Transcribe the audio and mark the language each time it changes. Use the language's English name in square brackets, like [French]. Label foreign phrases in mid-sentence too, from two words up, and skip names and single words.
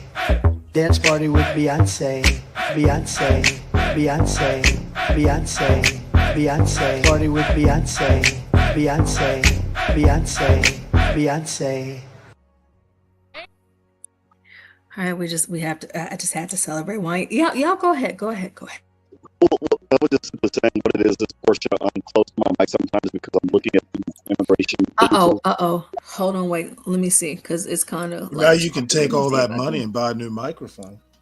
[English] Dance party with Beyonce. Beyonce. Beyonce. Beyonce. Beyonce. Party with Beyonce. Beyonce. Beyonce. Beyonce. All right, we have to. I just had to celebrate. Why? Y'all go ahead. Well, I was just saying what it is. Portia, I'm close to my mic sometimes because I'm looking at the immigration. Hold on, wait. Let me see, because it's kind of. Now you can take all that money and buy a new microphone.